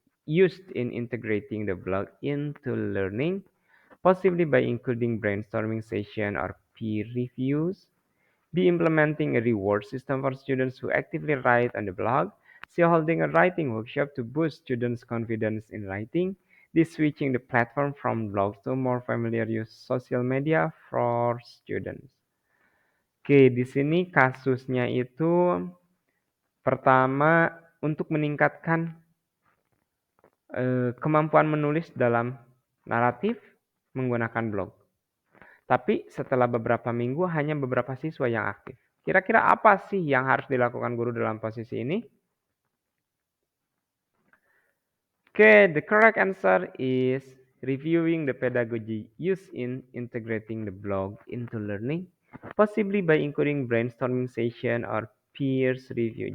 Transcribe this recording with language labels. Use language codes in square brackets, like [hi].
[en] used in integrating the blog into learning, possibly by including brainstorming session or peer reviews. Be implementing a reward system for students who actively write on the blog. C. Holding a writing workshop to boost students' confidence in writing. D. Switching the platform from blogs to more familiar use social media for students. [id] Oke, di sini kasusnya itu pertama untuk meningkatkan kemampuan menulis dalam naratif menggunakan blog. Tapi setelah beberapa minggu hanya beberapa siswa yang aktif. Kira-kira apa sih yang harus dilakukan guru dalam posisi ini? [en] Oke, the correct answer is reviewing the pedagogy used in integrating the blog into learning, possibly by including brainstorming session or peers review.